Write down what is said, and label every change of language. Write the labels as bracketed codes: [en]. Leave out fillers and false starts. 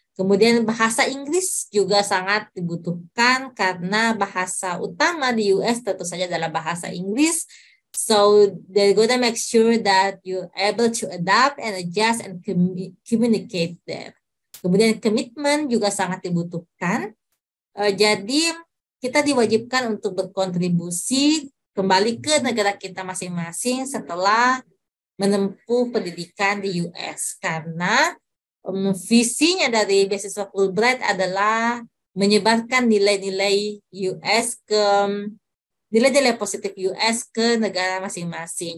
[id] Kemudian bahasa Inggris juga sangat dibutuhkan karena bahasa utama di US tentu saja adalah bahasa Inggris. [en] So they're gonna make sure that you're able to adapt and adjust and communicate there. [id] Kemudian komitmen juga sangat dibutuhkan. Jadi kita diwajibkan untuk berkontribusi kembali ke negara kita masing-masing setelah menempuh pendidikan di US, karena visinya dari beasiswa Fulbright adalah menyebarkan nilai-nilai US nilai-nilai positif US ke negara masing-masing.